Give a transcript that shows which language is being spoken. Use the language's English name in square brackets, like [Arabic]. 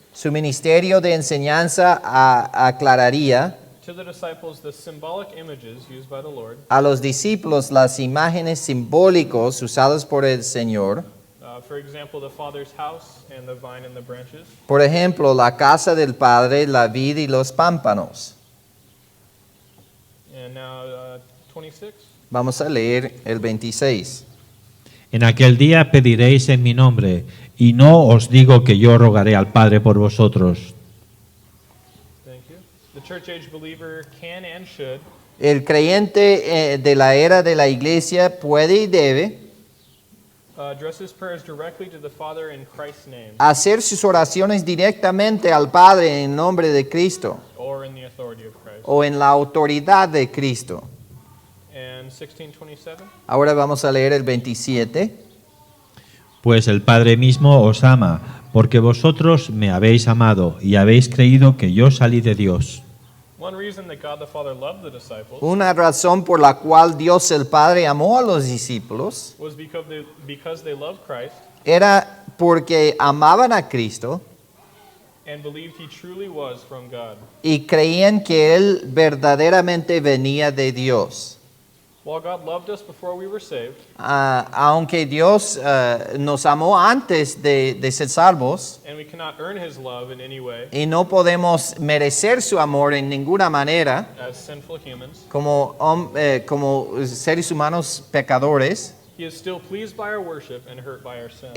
[Spanish] su ministerio de enseñanza aclararía [English] to the disciples the symbolic images used by the Lord. [Spanish] a los discípulos las imágenes simbólicas usadas por el Señor. [English] For example, the Father's house and the vine and the branches. [Spanish] Por ejemplo, la casa del Padre, la vid y los pámpanos. [English] And now 26. [Spanish] Vamos a leer el 26. En aquel día pediréis en mi nombre, y no os digo que yo rogaré al Padre por vosotros. [English] Thank you. The church age believer can and should [Spanish] El creyente de la era de la iglesia puede y debe [English] address his prayers directly to the Father in Christ's name [Spanish] hacer sus oraciones directamente al Padre en nombre de Cristo [English] or in the authority of Christ. [Spanish] o en la autoridad de Cristo. [English] And 16:27. [Spanish] Ahora vamos a leer el 27. Pues el Padre mismo os ama, porque vosotros me habéis amado y habéis creído que yo salí de Dios. [English] One reason that God the Father loved the disciples [Spanish] Una razón por la cual Dios el Padre amó a los discípulos [English] was because they loved Christ [Spanish] era porque amaban a Cristo [English] and believed He truly was from God. [Spanish] y creían que Él verdaderamente venía de Dios. [English] While God loved us before we were saved, [Spanish] Aunque Dios nos amó antes de ser salvos [English] and we cannot earn His love in any way [Spanish] y no podemos merecer su amor en ninguna manera [English] as sinful humans, [Spanish] como seres humanos pecadores, [English] He is still pleased by our worship and hurt by our sin.